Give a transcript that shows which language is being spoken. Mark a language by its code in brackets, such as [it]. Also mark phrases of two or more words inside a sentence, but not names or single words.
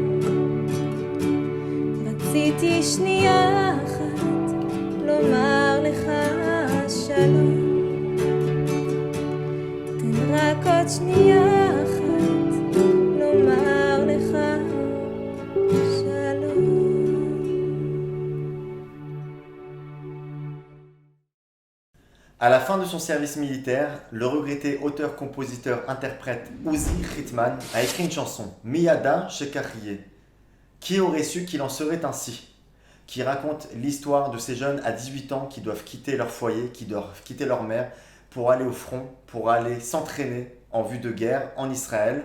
[he] רציתי שנייה אחת לומר לך שלום, תן רק עוד שנייה אחת לומר לך שלום. [fr] À la fin de son service militaire, le regretté auteur-compositeur-interprète Uzi Ritman a écrit une chanson, Miyada Shekachye, qui aurait su qu'il en serait ainsi, qui raconte l'histoire de ces jeunes à 18 ans qui doivent quitter leur foyer, qui doivent quitter leur mère pour aller au front, pour aller s'entraîner en vue de guerre en Israël.